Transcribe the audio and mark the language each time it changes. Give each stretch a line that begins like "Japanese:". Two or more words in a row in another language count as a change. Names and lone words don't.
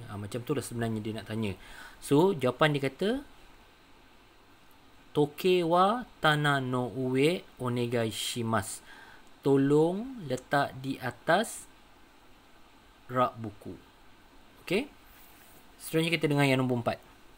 Malay: Macam tu lah sebenarnya dia nak tanya. So jawapan dia kata
Japanese: 時計は棚の上お願いします,
Malay: tolong letak di atas rak buku. Okay, seterusnya kita dengar yang nombor 4.